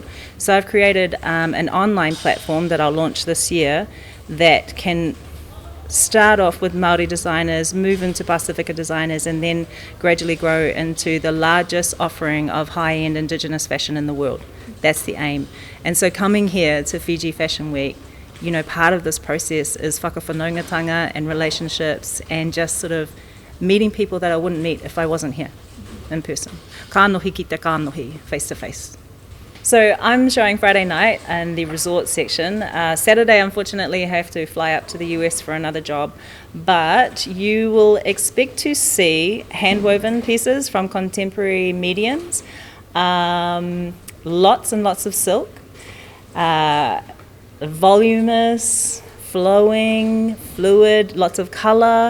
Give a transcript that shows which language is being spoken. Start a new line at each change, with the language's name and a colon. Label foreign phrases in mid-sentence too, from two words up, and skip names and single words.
English: So I've created an online platform that I'll launch this year that can start off with Maori designers, move into Pacifica designers, and then gradually grow into the largest offering of high-end Indigenous fashion in the world. That's the aim. And so coming here to Fiji Fashion Week, part of this process is whakawhanaungatanga and relationships and just sort of meeting people that I wouldn't meet if I wasn't here in person.
Māori: Ka nohi ki te ka nohi,
English: face to face. So I'm showing Friday night in the resort section. Saturday, unfortunately, I have to fly up to the US for another job. But you will expect to see hand-woven pieces from contemporary mediums, lots and lots of silk, voluminous, flowing, fluid, lots of colour.